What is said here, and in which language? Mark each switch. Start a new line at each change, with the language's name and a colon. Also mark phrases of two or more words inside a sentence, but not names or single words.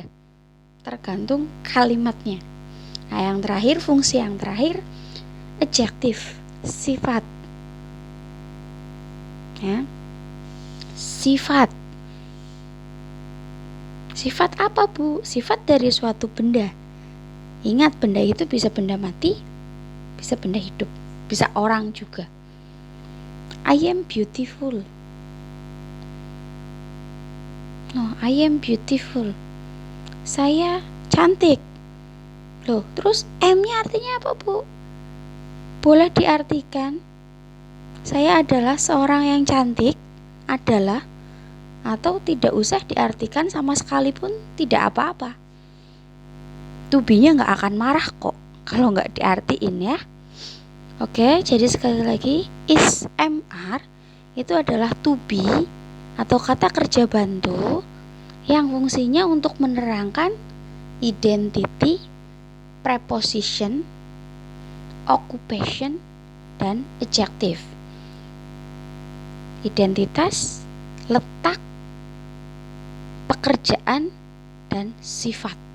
Indonesian: Tergantung kalimatnya. Nah, yang terakhir, fungsi yang terakhir, adjektif, sifat. Ya. Sifat. Sifat apa, Bu? Sifat dari suatu benda. Ingat, benda itu bisa benda mati, bisa benda hidup, bisa orang juga.
English: I am beautiful. No, I am beautiful.
Indonesian: Saya cantik. Loh, terus M-nya artinya apa, Bu? Boleh diartikan saya adalah seorang yang cantik, adalah, atau tidak usah diartikan sama sekali pun tidak apa-apa.
English: To be-
Indonesian: nya nggak akan marah kok kalau nggak diartiin ya. Oke, jadi sekali lagi, is MR itu adalah
English: to be
Indonesian: atau kata kerja bantu yang fungsinya untuk menerangkan
English: identity, preposition, occupation,
Indonesian: dan adjective. Identitas, letak, pekerjaan, dan sifat.